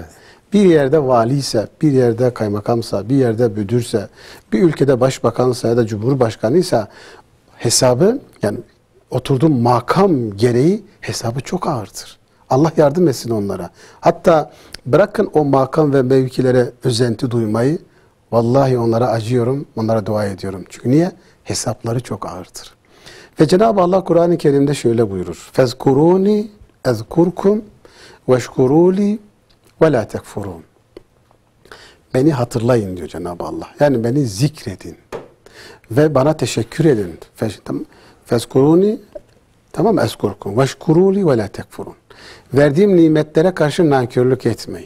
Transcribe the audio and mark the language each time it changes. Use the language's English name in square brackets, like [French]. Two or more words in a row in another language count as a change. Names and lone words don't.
[Turkish] Bir yerde valiyse, bir yerde kaymakamsa, bir yerde müdürse, bir ülkede başbakansa ya da cumhurbaşkanıysa hesabı, yani oturduğu makam gereği hesabı çok ağırdır. Allah yardım etsin onlara. Hatta bırakın o makam ve mevkilere özenti duymayı, vallahi onlara acıyorum, onlara dua ediyorum. Çünkü niye? Hesapları çok ağırdır. Ve Cenab-ı Allah Kur'an-ı Kerim'de şöyle buyurur. [Arabic] فَذْكُرُونِ اَذْكُرْكُمْ وَاشْكُرُوا ولا تكفرون. [Turkish] Beni hatırlayın diyor Cenab-ı Allah. Yani beni zikredin ve bana teşekkür edin. [Arabic] فاذكروني tamam اذكركم واشكروا لي ولا تكفرون. [Turkish] Verdiğim nimetlere karşı nankörlük etmeyin.